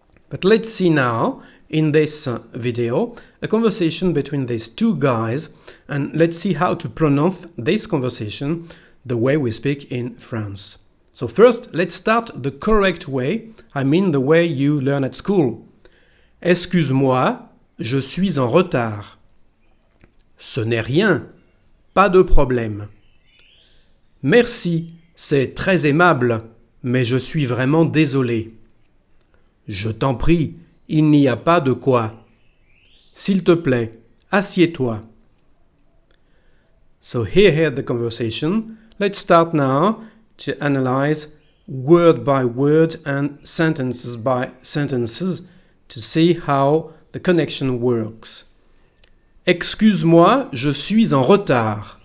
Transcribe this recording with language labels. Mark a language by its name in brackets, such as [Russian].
[English] But let's see now, in this video, a conversation between these two guys. And let's see how to pronounce this conversation the way we speak in France. So first, let's start the correct way, I mean the way you learn at school. [French] Excuse-moi, je suis en retard. Ce n'est rien, pas de problème. Merci, c'est très aimable, mais je suis vraiment désolé. Je t'en prie, il n'y a pas de quoi. S'il te plaît, assieds-toi. [English] So here the conversation. Let's start now to analyze word by word and sentences by sentences to see how the connection works. [French] Excuse-moi, je suis en retard.